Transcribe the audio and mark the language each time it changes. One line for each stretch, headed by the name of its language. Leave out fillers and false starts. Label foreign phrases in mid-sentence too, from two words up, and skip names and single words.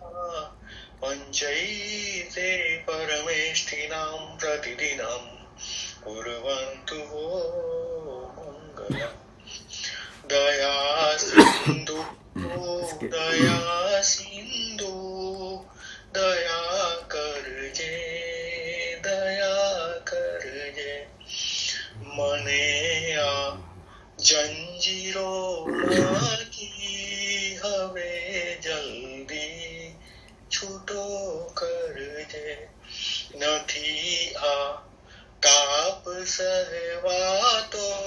Sanskrit: पञ्चैते परमेष्ठिनां प्रतिदिनं कुर्वन्तु वो मङ्गलम्
Gujarati: દયા સિંધુ દયા સિંધુ દયા કરજે મને આ જંજીરો માંથી હવે જલ્દી છૂટો કરજે નથી આ તાપ સહેવાતો